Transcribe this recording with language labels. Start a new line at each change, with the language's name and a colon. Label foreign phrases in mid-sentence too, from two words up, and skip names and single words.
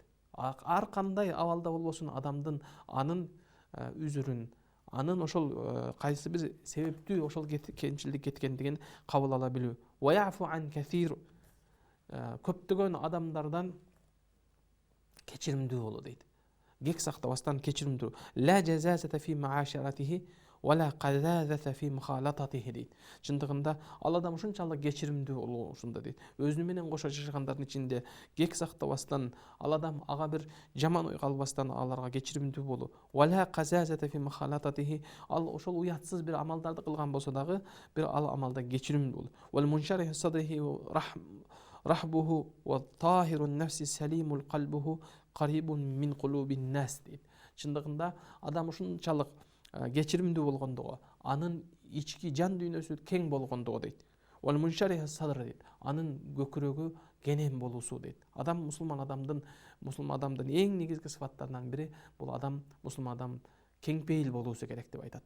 Kyrgyz: Ар кандай абалда болбосун адамдын анын үзүрүн, анын ошол кайсы бир себептүү ошол кемчилдик кеткендигин кабыл ала билүү.
Arabic: ويعفو عن كثير,
Kyrgyz: көптөгөн адамдардан кечиримдүү болуу дейт. Кек сактабастан кечиримдүү.
Arabic: لا فظاظة في معاشرته ولا غلاظة في مخالطته дейт.
Kyrgyz: Чындыгында ал адам ушунчалык кечиримдүү болуу ушунда дейт. Өзүнү менен кошо жашагандардын ичинде кек сактабастан, ал адам ага бир жаман ой калбастан аларга кечиримдүү болуу.
Arabic: ولا غلاظة في مخالطته,
Kyrgyz: ал ошол уятсыз бир амалдарды кылган болсо дагы бир ал амалда кечиримдүү болуу.
Arabic: والمنشرح صدره رحب وطاهر النفس سليم القلب قريب من قلوب الناس дейт.
Kyrgyz: Чындыгында адам ушунчалык кечиримдүү болгондугу, анын ички жан дүйнөсү кең болгондугу дейт.
Arabic: والمنشرح صدر дейт.
Kyrgyz: Анын көкүрөгү кенен болуусу дейт. Адам мусулман адамдын эң негизги сыфаттарынан бири бул адам, мусулман адам кеңпейил болуусу керек деп айтат.